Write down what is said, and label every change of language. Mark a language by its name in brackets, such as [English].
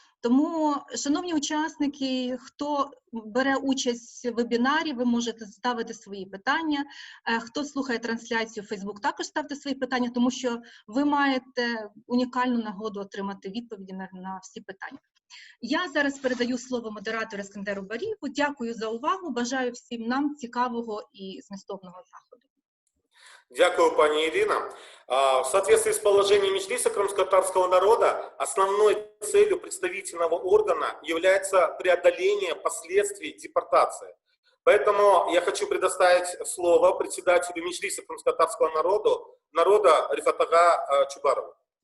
[Ukrainian] Тому, шановні учасники, хто бере участь в вебінарі, ви можете ставити свої питання. Хто слухає трансляцію в Facebook, також ставте свої питання, тому що ви маєте унікальну нагоду отримати відповіді на всі питання. Я зараз передаю слово модератору Искендеру Бариеву. Дякую за увагу, бажаю всім нам цікавого і змістовного заходу. Дякую, пані Ирина. [Russian] В соответствии с положением Меджлиса крымско-татарского народа, основной целью представительного органа является преодоление последствий депортации. Поэтому я хочу предоставить слово председателю Меджлиса крымско-татарского народа Рифатага Чубарову.